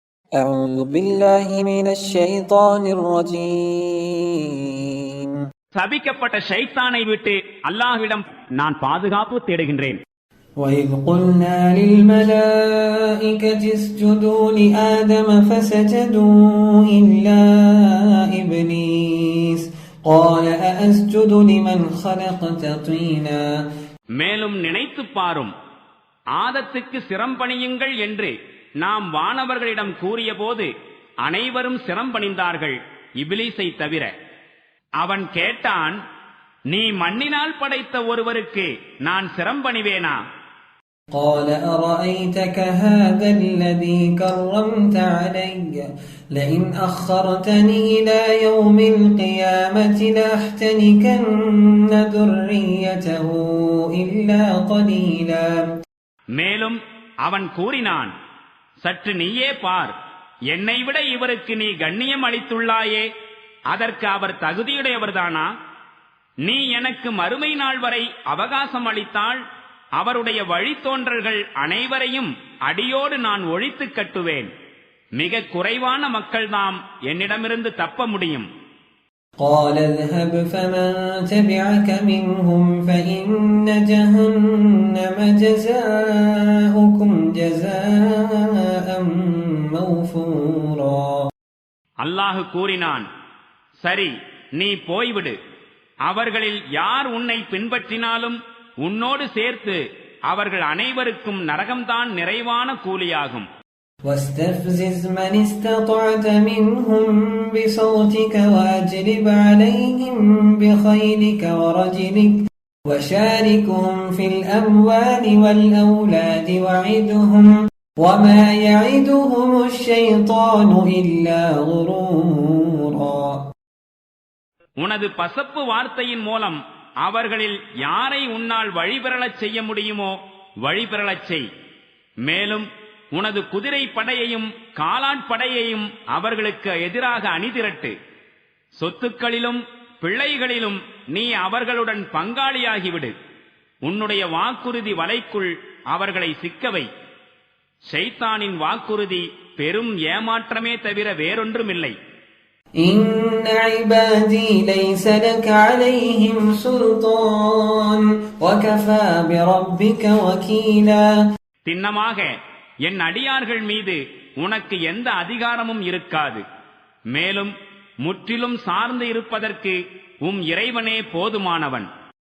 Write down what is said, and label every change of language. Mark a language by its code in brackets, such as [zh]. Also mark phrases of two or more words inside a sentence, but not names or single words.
[ar] أعوذ بالله من الشيطان الرجيم. [ta] சபிக்கப்பட்ட ஷைத்தானை விட்டு அல்லாஹ்விடம் நான் பாதுகாப்பு தேடுகின்றேன். [ar] وإذ قلنا للملائكة اسجدوا لآدم فسجدوا إلا إبليس قال أأسجد لمن خلقت طينا. [ta] மேலும் நினைத்து பாரும், ஆதத்துக்கு சிரம்பணியுங்கள் என்று நாம் வானவர்களிடம் கூறியபோது அனைவரும் சிரம்பணிந்தார்கள், இப்லீஸை தவிர. அவன் கேட்டான், நீ மண்ணினால் படைத்த ஒருவருக்கு நான் சிரம்பணிவேனா? [ar] قال أرأيتك هذا الذي كرمت علي لئن أخرتني إلى يوم القيامة لأحتنكن ذريته إلا قليلا. [ta] மேலும் அவன் கூறினான், சற்று நீயே பார், என்னை விட இவருக்கு நீ கண்ணியம் அளித்துள்ளாயே, அதற்கு அவர் தகுதியுடையவர்தானா? நீ எனக்கு மறுமை நாள் வரை அவகாசம் அளித்தால் அவருடைய வழித்தோன்றல்கள் அனைவரையும் அடியோடு நான் ஒழித்து கட்டுவேன். மிக குறைவான மக்கள்தாம் என்னிடமிருந்து தப்ப முடியும். [ar] قال اذهب فمن تبعك منهم فإن جهنم جزاؤكم جزاء موفورا. [ta] அல்லாஹ் கூறினான், சரி, நீ போய்விடு. அவர்களில் யார் உன்னை பின்பற்றினாலும் உன்னோடு சேர்த்து அவர்கள் அனைவருக்கும் நரகம்தான் நிறைவான கூலியாகும். [ar] واستفزز من استطعت منهم بصوتك وأجلب عليهم بخيلك ورجلك وشاركهم في الأموال والأولاد وعدهم وما يعدهم الشيطان إلا غرورا. [ta] உனது பசப்பு வார்த்தையின் மூலம் அவர்களில் யாரை உன்னால் வழிபெறலச் செய்ய முடியுமோ வழிபெறலச் செய். மேலும் உனது குதிரை படையையும் காலாட்படையையும் அவர்களுக்கு எதிராக அணிதிரட்டு. சொத்துக்களிலும் பிள்ளைகளிலும் நீ அவர்களுடன் பங்காளியாகிவிடு. உன்னுடைய வாக்குறுதி வலைக்குள் அவர்களை சிக்கவை. ஷைத்தானின் வாக்குறுதி பெரும் ஏமாற்றமே தவிர வேறொன்றுமில்லை. [ar] إن عبادي ليس لك عليهم سلطان وكفى بربك وكيلا. [ta] திண்ணமாக என் அடியார்கள் மீது உனக்கு எந்த அதிகாரமும் இருக்காது. மேலும் முற்றிலும் சார்ந்து இருப்பதற்கு உம் இறைவனே போதுமானவன்.